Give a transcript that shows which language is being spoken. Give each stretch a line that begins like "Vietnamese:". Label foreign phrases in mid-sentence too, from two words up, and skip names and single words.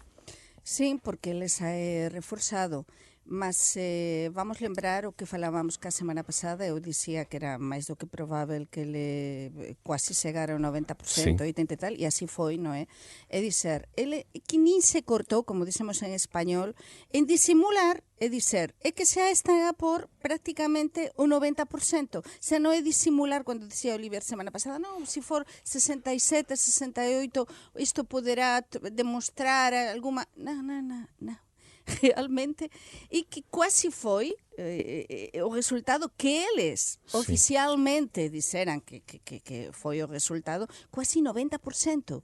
Portuguese: Sim, porque ele é reforçado. Mas vamos lembrar o que falávamos que a semana passada, eu dizia que era mais do que provável que ele quase chegara ao 90%, Sim. 80% e tal, e assim foi, não é? É dizer, ele que nem se cortou, como dizemos em espanhol, em dissimular, é dizer, é que
Galician: xa está a por prácticamente
Portuguese: o 90%.
Galician: Xa non é dissimular, quando dicía Oliver semana pasada, non, se for 67, 68,
Portuguese: isto poderá demostrar alguma... Non. Realmente, e que quase foi o resultado que eles oficialmente disseram que foi o resultado, quase 90%.